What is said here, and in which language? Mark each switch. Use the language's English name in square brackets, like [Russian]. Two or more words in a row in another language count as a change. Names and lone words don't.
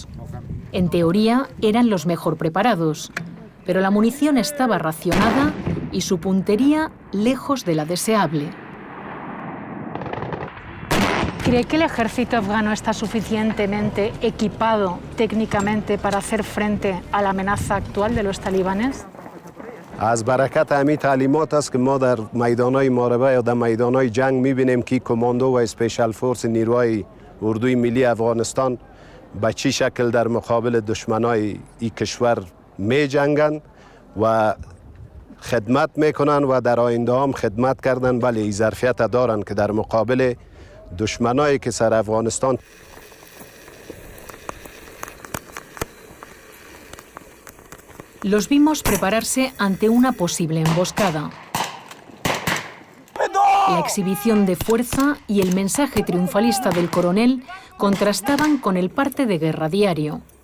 [Spanish] En teoría, eran los mejor preparados, pero la munición estaba racionada y su puntería lejos de la deseable. ¿Cree que el ejército afgano está suficientemente equipado técnicamente para hacer frente a la amenaza actual de los talibanes? [Persian] از برکت همین تعلیمات است که ما در میدان‌های محاربه یا در میدان‌های جنگ می‌بینیم که کماندو و [English] special force [Persian] نیروهای اردوی ملی افغانستان به چه شکل در مقابل دشمنای این کشور می‌جنگند و خدمت می‌کنند و در آینده هم خدمت کردند، ولی این ظرفیت دارند که در مقابل دشمنایی که سر افغانستان [Spanish] Los vimos prepararse ante una posible emboscada. La exhibición de fuerza y el mensaje triunfalista del coronel contrastaban con el parte de guerra diario.